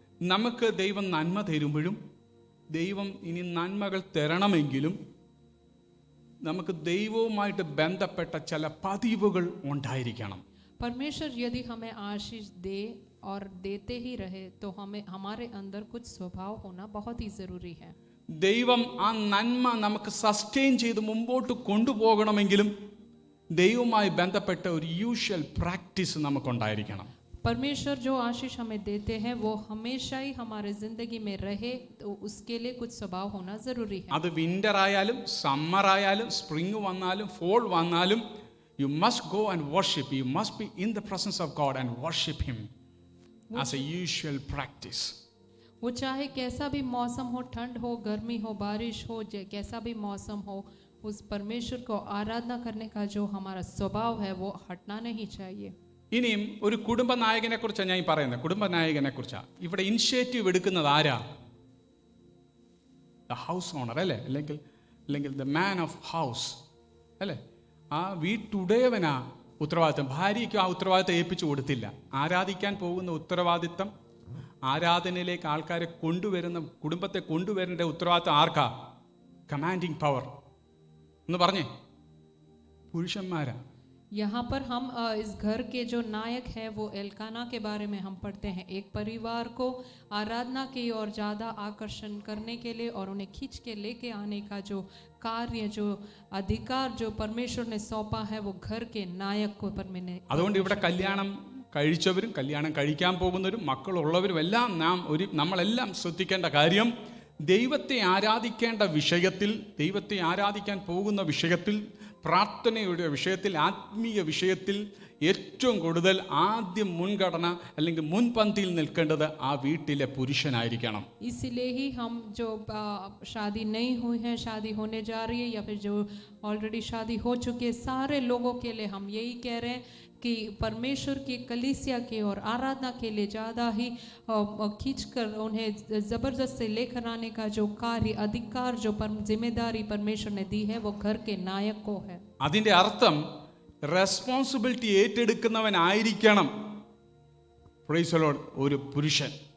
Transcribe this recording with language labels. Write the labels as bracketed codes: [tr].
[ml] നമുക്ക് ദൈവം നന്മ തരുമ്പോഴും ദൈവം ഇനി നന്മകൾ തരണമെങ്കിലും നമുക്ക് ദൈവവുമായിട്ട് ബന്ധപ്പെട്ട ചില പതിവുകൾ ഉണ്ടായിരിക്കണം. [hi] परमेश्वर यदि हमें आशीष दे और देते ही रहे तो हमारे अंदर कुछ स्वभाव होना बहुत ही ज़रूरी है. [ml] ദൈവം ആ നന്മ നമുക്ക് സസ്റ്റെയിൻ ചെയ്ത് മുമ്പോട്ട് കൊണ്ടുപോകണമെങ്കിലും ദൈവവുമായി ബന്ധപ്പെട്ട ഒരു യൂഷ്വൽ പ്രാക്ടീസ് നമുക്കുണ്ടായിരിക്കണം. [hi] परमेश्वर जो आशीष हमें देते हैं वो हमेशा ही हमारे जिंदगी में रहे, तो उसके लिए कुछ स्वभाव होना जरूरी है. [ml] അത് വിന്റർ ആയാലും സമ്മർ ആയാലും സ്പ്രിംഗ് വന്നാലും ഫോൾ വന്നാലും [en] you must go and worship. You must be in the presence of God and worship him as a usual practice. [hi] वो चाहे कैसा भी मौसम हो, ठंड हो, गर्मी हो, बारिश हो, कैसा भी मौसम हो, उस परमेश्वर को आराधना करने का जो हमारा स्वभाव है वो हटना नहीं चाहिए. [ml] ഇനിയും ഒരു കുടുംബ നായകനെ കുറിച്ചാണ് ഞാൻ പറയുന്നത്. കുടുംബ നായകനെ കുറിച്ചാണ് ഇവിടെ ഇനിഷ്യേറ്റീവ് എടുക്കുന്നത് ആരാ? [en] The house owner, അല്ലേ? [ml] അല്ലെങ്കിൽ [en] The man of house, അല്ലേ? [ml] ആ വീട്ടുടയവനാ ഉത്തരവാദിത്തം. ഭാര്യയ്ക്ക് ആ ഉത്തരവാദിത്തം ഏൽപ്പിച്ചു കൊടുത്തില്ല. ആരാധിക്കാൻ പോകുന്ന ഉത്തരവാദിത്തം, ആരാധനയിലേക്ക് ആൾക്കാരെ കൊണ്ടുവരുന്ന, കുടുംബത്തെ കൊണ്ടുവരേണ്ട ഉത്തരവാദിത്തം ആർക്കാ? കമാൻഡിങ് പവർ എന്ന് പറഞ്ഞേ, പുരുഷന്മാരാ. [hi] यहाँ पर हम इस घर के जो नायक है वो एल्काना के बारे में हम पढ़ते हैं। एक परिवार को आराधना की ओर ज़्यादा आकर्षण करने के लिए और उन्हें खींच के लेके आने का जो कार्य, जो अधिकार जो परमेश्वर ने सौंपा है, वो घर के नायक को [ml] അതുകൊണ്ട് ഇവിടെ കല്യാണം കഴിച്ചവരും കല്യാണം കഴിക്കാൻ പോകുന്നവരും മക്കളുള്ളവരും എല്ലാം നമ്മളെല്ലാം ശ്രദ്ധിക്കേണ്ട കാര്യം, ദൈവത്തെ ആരാധിക്കേണ്ട വിഷയത്തിൽ, ദൈവത്തെ ആരാധിക്കാൻ പോകുന്ന വിഷയത്തിൽ, പ്രാർത്ഥനയുടെ വിഷയത്തിൽ, ആത്മീയ വിഷയത്തിൽ ഏറ്റവും കൂടുതൽ ആദ്യം മുൻഗണന അല്ലെങ്കിൽ മുൻപന്തിയിൽ നിൽക്കേണ്ടത് ആ വീട്ടിലെ പുരുഷനായിരിക്കണം. [hi] इसीलिए ही हम जो शादी नहीं हुई है, शादी होने जा रही है, या फिर जो ऑलरेडी शादी हो चुकी है, सारे लोगों के लिए हम यही कह रहे हैं कि परमेश्वर की कलीसिया की और आराधना के लिए ज़्यादा ही खींचकर उन्हें ज़बरदस्त से लेकर आने का जो कार्य, अधिकार, जो जिम्मेदारी परमेश्वर ने दी है, वो घर के नायक को है. [ml] അതിൻ്റെ അർത്ഥം റെസ്പോൺസിബിലിറ്റി ഏറ്റെടുക്കുന്നവനായിരിക്കണം [en] praise the lord [ml] ഒരു പുരുഷൻ.